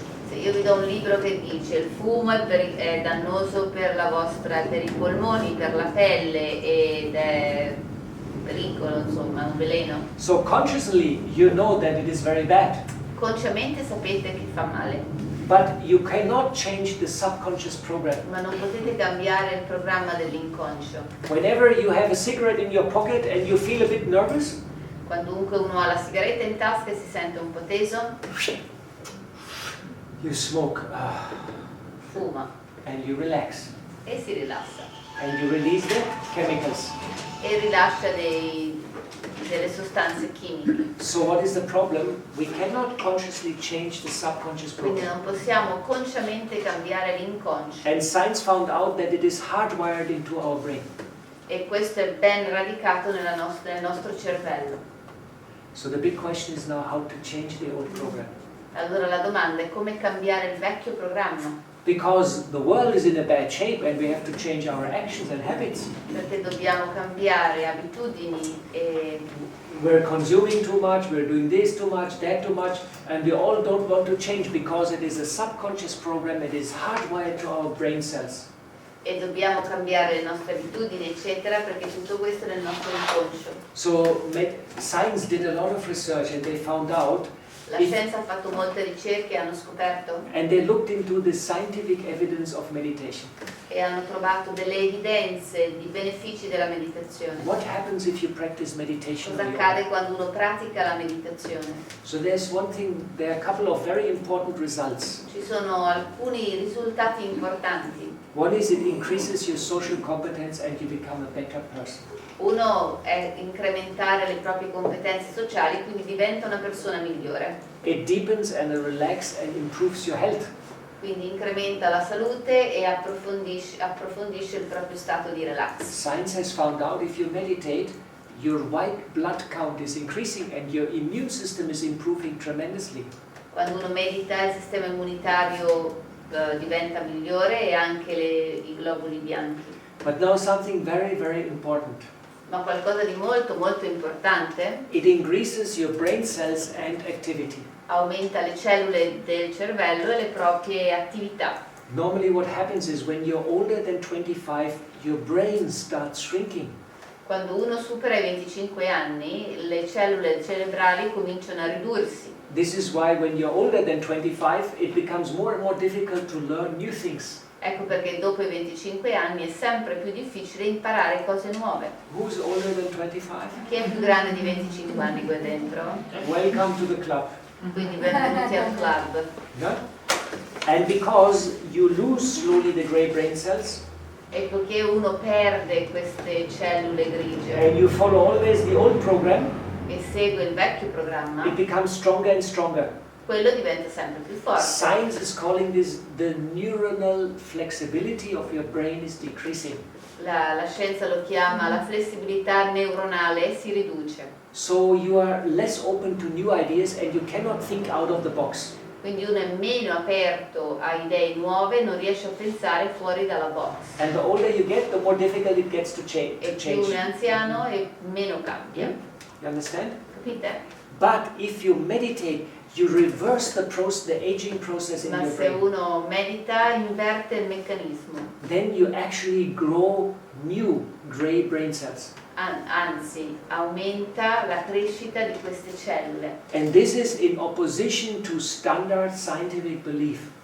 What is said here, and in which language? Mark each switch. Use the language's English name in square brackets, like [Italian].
[Italian] Se io vi do un libro che dice il fumo è dannoso per per i polmoni, per la pelle ed è pericolo, insomma, un veleno. [English] So consciously, you know that it is very bad, [Italian] Consciamente sapete che fa male, [English] but you cannot change the subconscious program. [Italian] ma non potete cambiare il programma dell'inconscio. [English] Whenever you have a cigarette in your pocket and you feel a bit nervous, [Italian] Quandunque uno ha la sigaretta in tasca e si sente un po' teso, [English] you smoke [Italian] fuma [English] and you relax [Italian] e si rilassa [English] and you release the chemicals. [Italian] e rilascia delle sostanze chimiche. [English] So what is the problem? We cannot consciously change the subconscious [Italian] Quindi [English] program. [Italian] non possiamo consciamente cambiare l'inconscio, [English] And science found out that it is hardwired into our brain. [Italian] e questo è ben radicato nel nostro cervello. [English] So the big question is now how to change the old program. [Italian] Allora la domanda è come cambiare il vecchio programma, [English] Because the world is in a bad shape and we have to change our actions and habits. [Italian] perché dobbiamo cambiare abitudini e [English] We're consuming too much, we're doing this too much, that too much, and we all don't want to change because it is a subconscious program, it is hardwired to our brain cells. [Italian] dobbiamo cambiare le nostre abitudini, eccetera, perché tutto questo è nel nostro inconscio. [English] So science did a lot of research and they found out, [Italian] La scienza ha fatto molte ricerche e hanno scoperto [English] and they looked into the scientific evidence of meditation. [Italian] e hanno trovato delle evidenze di benefici della meditazione. [English] What happens if you practice meditation? [Italian] Cosa [English] on your [Italian] accade [English] own? [Italian] quando uno pratica la meditazione? [English] So there's one thing, there are a couple of very important results. [Italian] Ci sono alcuni risultati importanti. [English] One is it increases your social competence and you become a better person. [Italian] Uno è incrementare le proprie competenze sociali, quindi diventa una persona migliore. [English] It deepens and relaxes and improves your health. [Italian] Quindi incrementa la salute e approfondisce il proprio stato di relax. [English] Science has found out if you meditate, your white blood count is increasing and your immune system is improving tremendously. [Italian] Quando uno medita il sistema immunitario diventa migliore e anche i globuli bianchi. [English] But now something very, very important. [Italian] Ma qualcosa di molto molto importante: [English] It increases your brain cells and activity. [Italian] aumenta le cellule del cervello e le proprie attività. [English] Normally what happens is when you're older than 25, your brain starts shrinking. [Italian] Quando uno supera i 25 anni, le cellule cerebrali cominciano a ridursi. [English] This is why when you're older than 25, it becomes more and more difficult to learn new things. [Italian] Ecco perché dopo i 25 anni è sempre più difficile imparare cose nuove. [English] Who's older than 25? [Italian] Chi è più grande di 25 anni qua dentro? [English] Welcome to the club. [Italian] Quindi benvenuti al club. [English] Yeah? And because you lose slowly the gray brain cells, [Italian] E poiché uno perde queste cellule grigie [English] and you follow always the old program, [Italian] e segue il vecchio programma, [English] it becomes stronger and stronger. [Italian] quello diventa sempre più forte. [English] Science is calling this the neuronal flexibility of your brain is decreasing. [Italian] La scienza lo chiama la flessibilità neuronale si riduce. [English] So you are less open to new ideas and you cannot think out of the box. [Italian] Quindi uno è meno aperto a idee nuove, non riesce a pensare fuori dalla box. [English] And the older you get, the more difficult it gets to [Italian] E più uno è anziano e meno cambia. [English] You understand? [Italian] Capite? [English] But if you meditate, you reverse the aging process in [Italian] Ma [English] your [Italian] se [English] brain. [Italian] uno medita inverte il meccanismo. [English] Then you actually grow new grey brain cells. [Italian] Anzi, aumenta la crescita di queste cellule. [English] And this is in opposition to standard scientific belief.